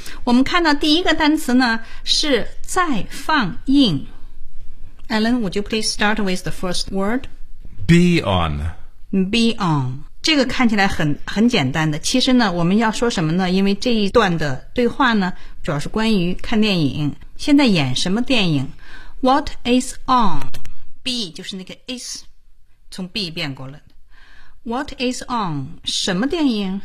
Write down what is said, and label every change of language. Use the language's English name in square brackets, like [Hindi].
[Chinese] 我们看到第一个单词呢是在放映。 [English] Alan, would you please start with the first word? Be on. Be on. [Chinese] 这个看起来很简单的。其实呢我们要说什么呢因为这一段的对话呢主要是关于看电影。现在演什么电影 ? [English] What is on? [Chinese] Be 就是那个 is, 从 be 变过了。 [English] What is on? [Chinese] 什么电影？